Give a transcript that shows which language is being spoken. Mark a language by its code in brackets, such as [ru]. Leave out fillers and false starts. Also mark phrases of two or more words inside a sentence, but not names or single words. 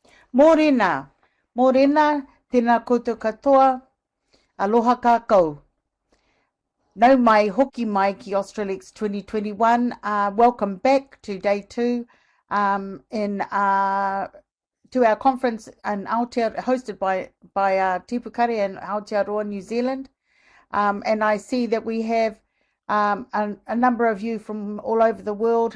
[mi] Morena, Morena, tēnā koutou katoa, [haw] aloha kākou. [mi] Nau mai hoki mai ki Australix 2021. [en] Welcome back to day 2 to our conference in Aotearoa, hosted by Tipukari and Aotearoa, New Zealand. And I see that we have a number of you from all over the world.